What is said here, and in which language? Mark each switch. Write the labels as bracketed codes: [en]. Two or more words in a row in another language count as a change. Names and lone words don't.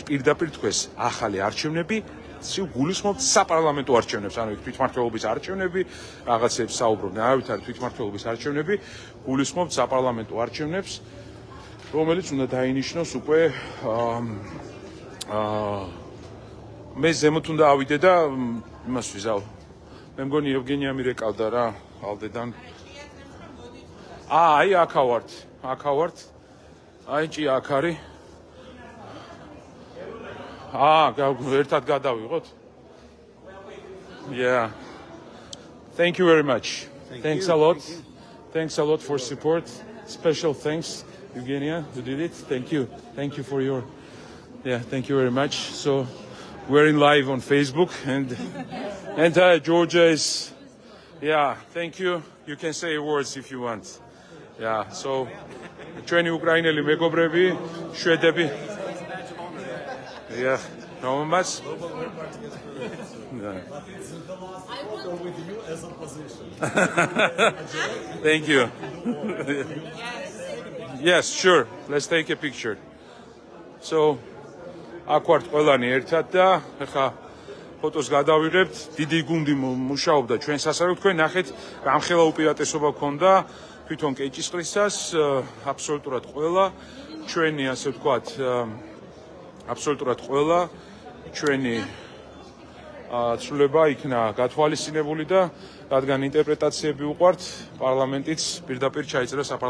[ka] პირდაპირ თქვეს ახალი არჩევნები გულისხმობთ საპარლამენტო არჩევნებს, ანუ იქ თვითმმართველობის არჩევნები, რაღაცებს საუბრობდნენ, არავითარი თვითმმართველობის არჩევნები, გულისხმობთ საპარლამენტო არჩევნებს, რომელიც უნდა დაინიშნოს უკვე მე ზემოთ უნდა ავიდე და იმას ვიზავ. მე მგონი ევგენია მირეკავდა რა, ალდედან. აი აქ ავართ. აი ჭი აქ არის. ერთად გადავიღოთ. [en] Yeah. Thank you very much. Thanks a lot. Thanks a lot for support. Special thanks, Eugenia, who did it. Thank you. Thank you for your. Yeah, thank you very much. So we're in live on Facebook and Georgia is. Yeah, thank you. You can say words if you want. Yeah, so ჩვენი უკრაინელი მეგობრები, შვედები. Yeah, no much. Go with you as opposition. Thank you. Yes, sure. Let's take a picture. So, [ka] აქ ვართ ყველანი ერთად და ახლა ფოტოს გადავიღებთ. დიდი გუნდი მუშაობდა ჩვენ სასარგებლოდ. თქვენ ნახეთ, გამხელა უპირატესობა გქონდა თვითონ კეჭისყრისას, აბსოლუტურად ყველა ჩვენი, ასე ვთქვათ, აბსოლუტურად ყველა ჩვენი ცვლილება იქნა გათვალისწინებული და რადგან ინტერპრეტაციები უყვართ, პარლამენტიც პირდაპირ ჩაიწერა საპარლამენტო არჩევნებში.